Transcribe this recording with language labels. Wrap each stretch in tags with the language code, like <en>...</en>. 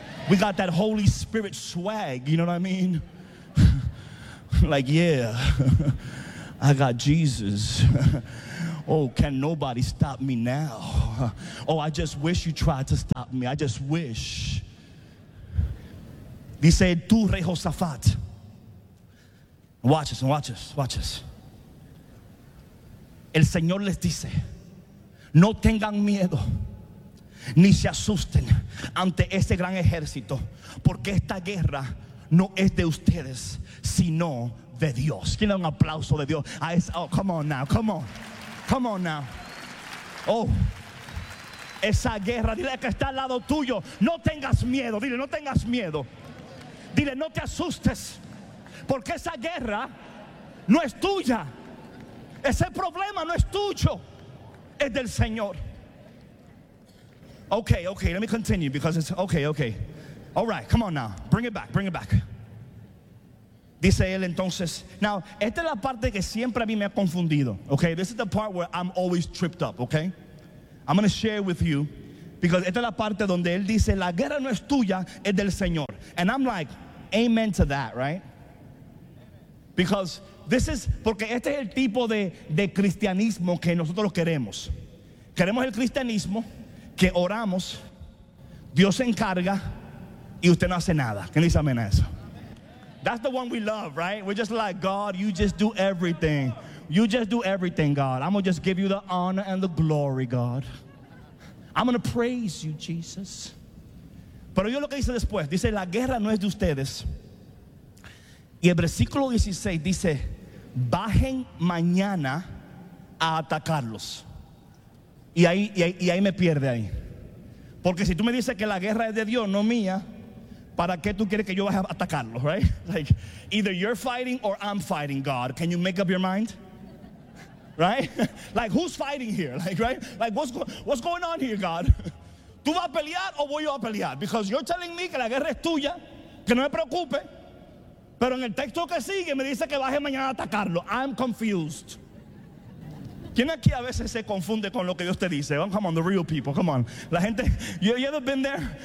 <en>We got that Holy Spirit swag, you know what I mean? Like, yeah, I got Jesus. Oh, can nobody stop me now? Oh, I just wish you tried to stop me. I just wish.</en> <es>Dice tú, rey Josafat.</es> <en>Watch this, watch this, watch this.</en> <es>El Señor les dice, no tengan miedo, ni se asusten ante este gran ejército, porque esta guerra no es de ustedes, sino de Dios. ¿Quién da un aplauso de Dios?</es> <en>Oh, come on now, come on. Come on now. Oh,</en> <es>esa guerra, dile que está al lado tuyo. No tengas miedo, dile, no tengas miedo. Dile, no te asustes, porque esa guerra no es tuya. Ese problema no es tuyo, es del Señor.</es> <en>Okay, okay, let me continue because it's okay, okay. All right, come on now. Bring it back, bring it back.</en> <es>Dice él entonces, now, esta es la parte que siempre a mí me ha confundido, okay?</es> <en>This is the part where I'm always tripped up, okay? I'm going to share with you because</en> <es>esta es la parte donde él dice, la guerra no es tuya, es del Señor.</es> <en>And I'm like, amen to that, right? Because this is,</en> <es>porque este es el tipo de cristianismo que nosotros queremos. Queremos el cristianismo que oramos, Dios se encarga y usted no hace nada. ¿Quién dice amén a eso?</es> <en>That's the one we love, right? We're just like, God, you just do everything. You just do everything, God. I'm going to just give you the honor and the glory, God. I'm going to praise you, Jesus.</en> <es>Pero yo lo que dice después, dice, la guerra no es de ustedes. Y el versículo 16 dice, bajen mañana a atacarlos. Y ahí me pierde ahí. Porque si tú me dices que la guerra es de Dios, no mía, ¿para qué tú quieres que yo vaya a atacarlos, right?</es> <en>Like, either you're fighting or I'm fighting, God. Can you make up your mind? Right? Like, who's fighting here? Like, right? Like, what's going on here, God?</en> <es>¿Tú vas a pelear o voy yo a pelear?</es> <en>Because you're telling me</en> <es>que la guerra es tuya, que no me preocupe, pero en el texto que sigue me dice que baje mañana a atacarlo.</es> <en>I'm confused.</en> <es>¿Quién aquí a veces se confunde con lo que Dios te dice?</es> <en>Oh, come on, the real people, come on.</en> <es>La gente,</es> <en>you ever been there?</en>